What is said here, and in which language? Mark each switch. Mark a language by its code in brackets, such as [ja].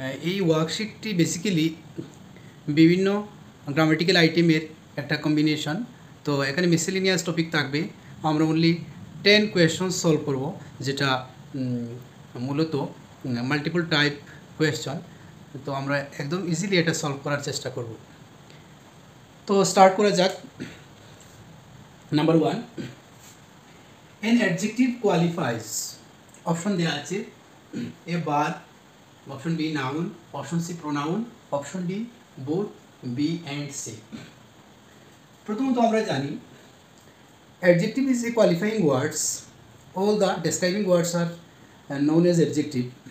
[bn] এই ওয়ার্কশিটটি বেসিক্যালি বিভিন্ন গ্রামাটিক্যাল আইটেমের একটা কম্বিনেশন। তো এখানে মিসেলিনিয়াস টপিক থাকবে। আমরা অনলি 10 কোয়েশ্চন সলভ করব, যেটা মূলত মাল্টিপল টাইপ কোয়েশ্চন। তো আমরা একদম ইজিলি এটা সলভ করার চেষ্টা করব। তো স্টার্ট করা যাক। [en] Number 1, an adjective qualifies. Option দেওয়া আছে A verb, option B noun, option C pronoun, option D both B and C. [bn] প্রথমত আমরা জানি [en] adjective is a qualifying words. All the describing words are known as adjective.